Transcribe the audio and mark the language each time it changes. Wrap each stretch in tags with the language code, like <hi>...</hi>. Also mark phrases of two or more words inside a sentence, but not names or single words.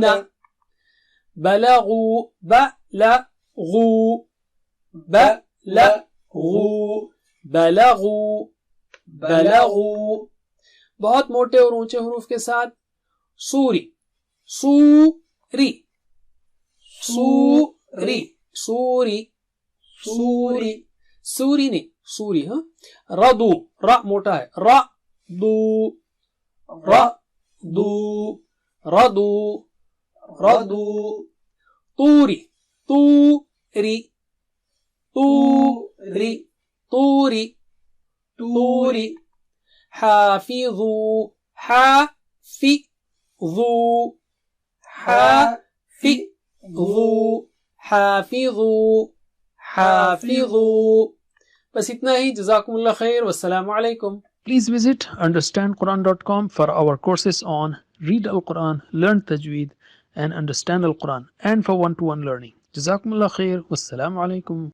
<ar>بلغو، بلغو، بلغو، بلغو، بلغو.</ar> <ur>بہت موٹے اور اونچے حروف کے ساتھ سوری، سوری، سوری، سوری، سوری، سوری نہیں سوری. ہاں. ردو، را موٹا ہے، را دو، را دو، ردو، ردو.</ur> <ar>طوری، طوری، طوری، طوری، طوری. حافظو، حافظو، حافظو، حافظو، حافظو.</ar> <ur>بس اتنا ہی.</ur> <ar>جزاکم اللہ خیر، والسلام علیکم.</ar> <en>Please visit understandquran.com for our courses on Read Al-Quran, Learn Tajweed and Understand Al-Quran, and for one-to-one learning.</en> <ar>جزاکم اللہ خیر، والسلام علیکم.</ar>